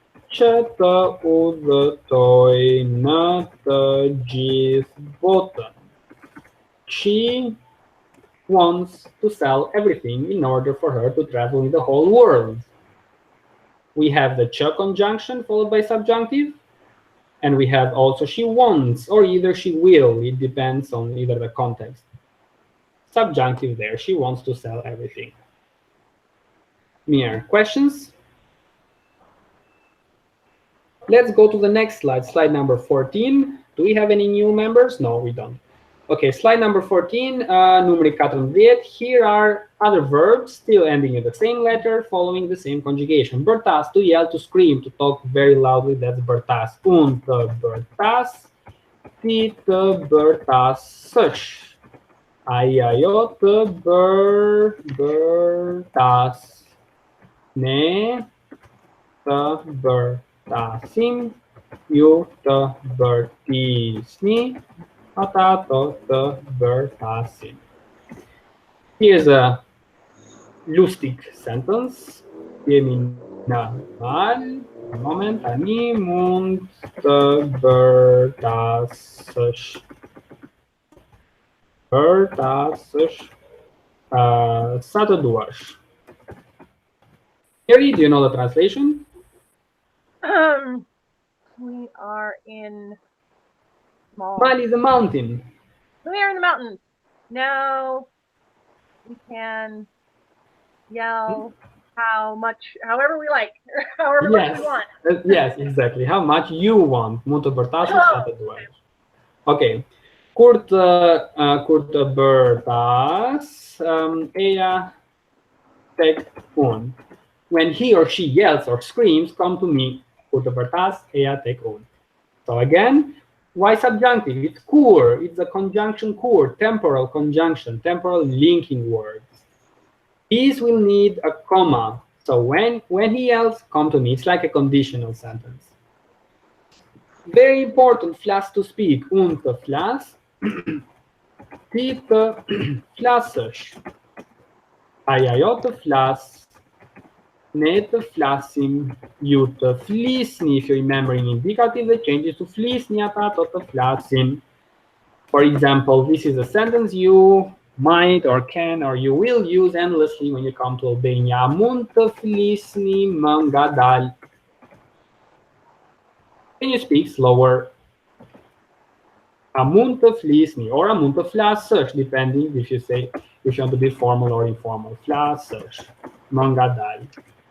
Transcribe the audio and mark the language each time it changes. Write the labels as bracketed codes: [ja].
[sq] Që të udhëtoj në të gjithë botën. [en] She wants to sell everything in order for her to travel in the whole world. We have the ch conjunction followed by subjunctive, and we have also she wants, or either she will. It depends on either the context. Subjunctive there, she wants to sell everything. Mir, questions? Let's go to the next slide, slide number 14. Do we have any new members? No, we don't. Okay, slide number 14, [sq] numeri 14. [en] Here are other verbs still ending in the same letter, following the same conjugation. Bërtas, to yell, to scream, to talk very loudly, that's bërtas. [sq] Unë të bërtas, ti të bërtasësh. Ai ajo të bërtas. Ne të bërtasim, ju të bërtisni, ata ato të bërtasin. [en] Here's a lustig sentence. [sq] Jemi në mal. [en] One moment. [sq] Tani mund të bërtasësh. Bërtasësh sa të duash. [en] Harry, do you know the translation? We are in small. Mal is a mountain. We are in the mountains. Now we can yell how much, however we like, however much we want. Yes, exactly. How much you want. [sq] Mund të bërtasësh sa të duash. Okay. Kur të bërtas, eja tek unë. [en] When he or she yells or screams, come to me. [sq] Kur të bërtas, eja tek unë. [en] So again, why subjunctive? It's kur. It's a conjunction kur, temporal conjunction, temporal linking words. These will need a comma. So when he yells, come to me. It's like a conditional sentence. Very important, flas to speak. [sq] Unë të flas, ti të flasësh. Ajo të flas, ne të flasim, ju të flisni. [en] If you remember in indicative, the changes to flisni, ata ato të flasin. For example, this is a sentence you might or can or you will use endlessly when you come to Albania. [sq] Mund të flisni më ngadalë. [en] Can you speak slower? [sq] A mund të flisni [en] or [sq] a mund të flasësh, [en] depending if you want to be formal or informal. [sq] Flasësh, më ngadalë.